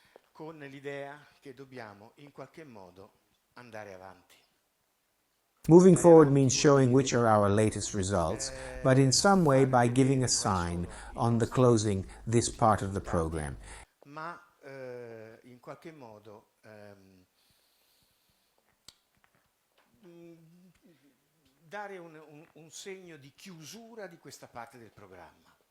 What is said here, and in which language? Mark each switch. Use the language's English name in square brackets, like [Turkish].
[Italian] Con l'idea che dobbiamo in qualche modo andare avanti. [English] Moving forward means showing which are our latest results, but in some way by giving a sign on the closing this part of the program. [Italian] Ma in qualche modo dare un segno di chiusura di questa parte del programma.